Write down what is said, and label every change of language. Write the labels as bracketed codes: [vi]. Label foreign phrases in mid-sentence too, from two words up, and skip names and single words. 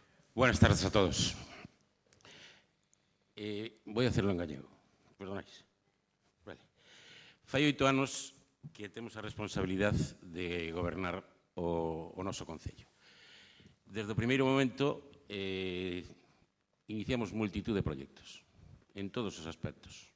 [es] Buenas tardes a todos. Voy a hacerlo en gallego, perdonáis. Vale. [gl] Fai 8 anos que temos a responsabilidade de gobernar o noso Concello. Desde o primeiro momento iniciamos multitud de proxectos, en todos os aspectos.